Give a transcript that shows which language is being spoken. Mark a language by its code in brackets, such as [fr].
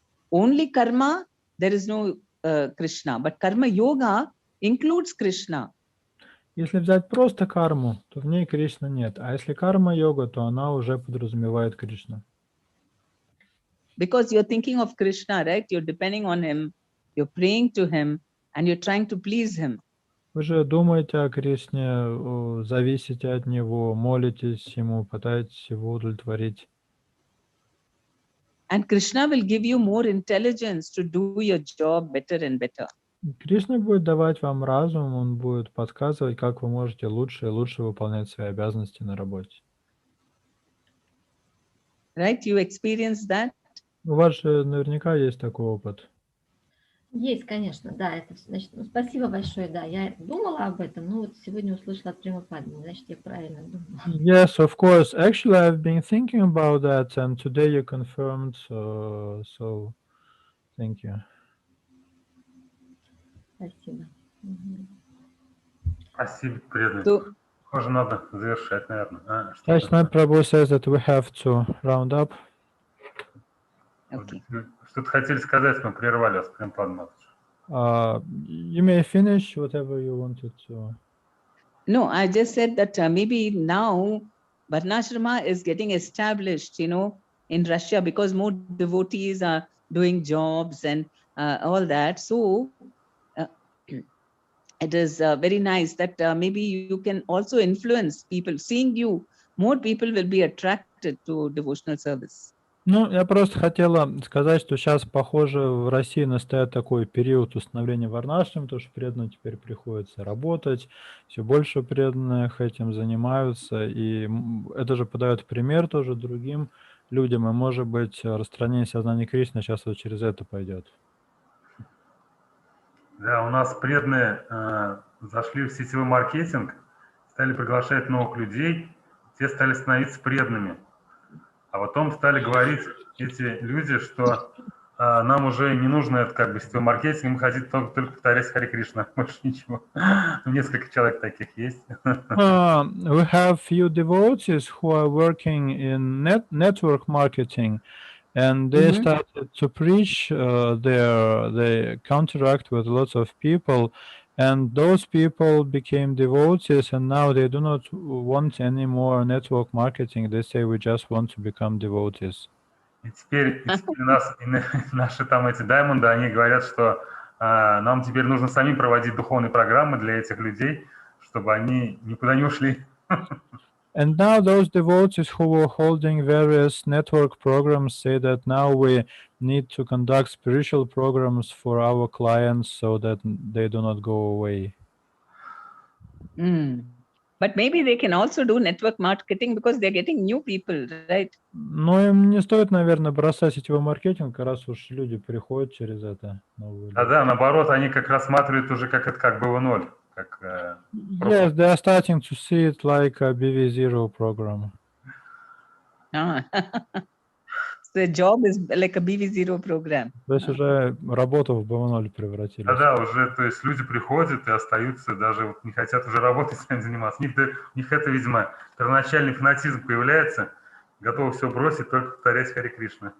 [en] Only karma, there is no Krishna, but karma yoga includes Krishna. [ru] Если взять просто карму, то в ней Кришны нет. А если карма-йога, то она уже подразумевает Кришну. [en] Because you're thinking of Krishna, right? You're depending on him, you're praying to him, and you're trying to please him. [ru] Вы же думаете о Кришне, зависите от Него, молитесь Ему, пытаетесь Его удовлетворить. [en] And Krishna will give you more intelligence to do your job better and better. [ru] Кришна будет давать вам разум, Он будет подсказывать, как вы можете лучше и лучше выполнять свои обязанности на работе. [en] Right? You experienced that? [ru] У вас же наверняка есть такой опыт. Есть, конечно, да. Это, значит, спасибо большое, да. Я думала об этом, но вот сегодня услышала от Према Падмини, значит, я правильно думала. [en] Yes, of course. Actually, I've been thinking about that, and today you confirmed, so thank you. [ru] Спасибо. Спасибо, преданный. [en] So, [ru] Похоже, надо завершать, наверное. [en] Vaishnav Prabhu says that we have to round up. okay. [ru] Что-то хотели сказать, мы прервали вас, Према Падмини. [en] You may finish whatever you wanted to. No, I just said that maybe now Varnashrama is getting established, in Russia because more devotees are doing jobs and all that. So it is very nice that maybe you can also influence people. Seeing you, more people will be attracted to devotional service. [ru] Ну, я просто хотела сказать, что сейчас, похоже, в России настает такой период установления варнашрам, потому что преданным теперь приходится работать, все больше преданных этим занимаются, и это же подает пример тоже другим людям, и, может быть, распространение сознания Кришны сейчас вот через это пойдет. Да, у нас преданные зашли в сетевой маркетинг, стали приглашать новых людей, те стали становиться преданными. А потом стали говорить эти люди, что нам уже не нужно это как бы сетевой маркетинг, мы хотим только повторять Харе Кришна, больше ничего. Несколько человек таких есть. [en] We have few devotees who are working in network marketing, and they started to preach they counteract with lots of people, and those people became devotees, and now they do not want any more network marketing. They say we just want to become devotees. [ru] И теперь наши там эти даймонды, они говорят, что нам теперь нужно самим проводить духовные программы для этих людей, чтобы они никуда не ушли. [en] And now those devotees who were holding various network programs say that now we need to conduct spiritual programs for our clients so that they do not go away. But maybe they can also do network marketing because they're getting new people, right? [ru] Но им не стоит, наверное, бросать сетевой маркетинг, раз уж люди приходят через это. Да, наоборот, они как рассматривают уже как это как BV.0. [en] Yes, they are starting to see it like a BV0 program. So the job is like a BV0 program. [ru] То есть уже работу в BV0 превратили. Да, уже, то есть люди приходят и остаются, даже вот не хотят уже работать, с этим заниматься. У них это, видимо, первоначальный фанатизм появляется, готовы все бросить, только повторять Харе Кришна.